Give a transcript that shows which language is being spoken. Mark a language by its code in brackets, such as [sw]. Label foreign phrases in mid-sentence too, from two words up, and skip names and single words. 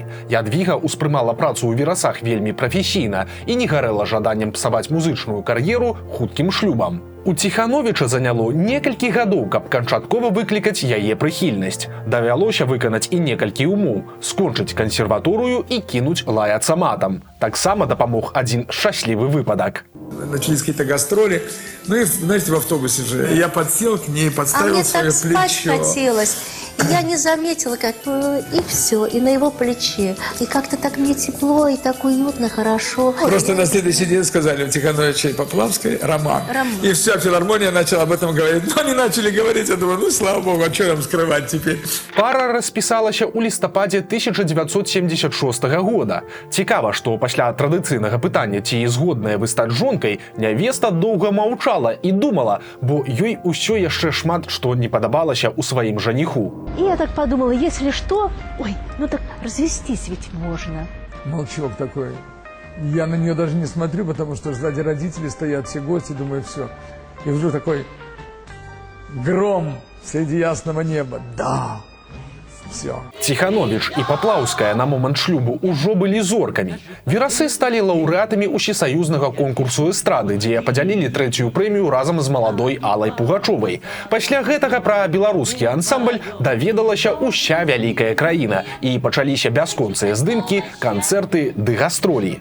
[be] Ядвіга ўспрымала працу ў верасах вельмі прафесійна і не гарэла жаданнем псаваць музычную кар'еру хуткім шлюбам. У Ціхановіча заняло некалькі гадоў, каб канчаткова выклікаць яе прыхільнасць. Давялося выканаць і некалькі умоў – скончыць кансерваторыю і кінуць лаяцца матам. Таксама дапамог адзін шчаслівы выпадак. [ru] Начались какие-то гастроли. Ну и, знаете, в автобусе же я подсел к ней, подставил свое плечо. А мне так спать хотелось. И я не заметила, как и все, и на его плече. И как-то так мне тепло, и так уютно, хорошо. Просто на следующий день сказали у Тихановича и Поплавской роман. И вся филармония начала об этом говорить. Но они начали говорить, я думаю, ну слава богу, а что нам скрывать теперь? [be] Пара распісалася ў лістападзе 1976 года. Цікава, што пасля традыцыйнага пытання, ці згодная вы стаць жонкай, нявеста доўга маўчала і думала, бо ёй усё яшчэ шмат што не падабалася ў сваім жаніху. [ru] И я так подумала, если что, ой, ну так развестись ведь можно. Молчок такой. Я на нее даже не смотрю, потому что сзади родители стоят, все гости, думаю, все. И вдруг такой гром среди ясного неба. Да. Все. [be] Ціхановіч і Паплаўская на момант шлюбу ўжо былі зоркамі. Верасы сталі лаўрэатамі ўсесаюзнага конкурсу эстрады, дзе падзялілі 3-ю прэмію разам з маладой Алай Пугачовай. Пасля гэтага пра беларускі ансамбль даведалася ўся вялікая краіна, і пачаліся бясконцыя здымкі, канцэрты ды гастролі.